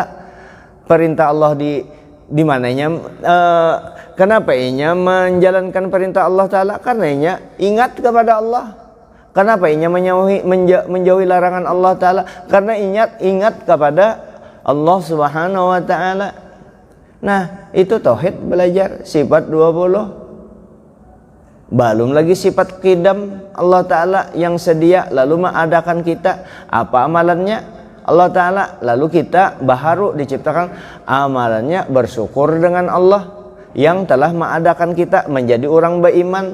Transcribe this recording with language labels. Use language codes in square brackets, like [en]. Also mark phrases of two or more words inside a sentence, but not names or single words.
[bjn] Perintah Allah di mananya, kenapa inya menjalankan perintah Allah Ta'ala? Karena inya ingat kepada Allah. Kenapa inya menjauhi larangan Allah Ta'ala? Karena ingat kepada Allah [ar] Subhanahu wa Ta'ala. [bjn] Nah itu tauhid, belajar sifat 20. Belum lagi sifat qidam Allah Ta'ala yang sedia lalu mengadakan kita. Apa amalannya Allah Ta'ala? Lalu kita baharu diciptakan amalannya bersyukur dengan Allah yang telah mengadakan kita menjadi orang beriman.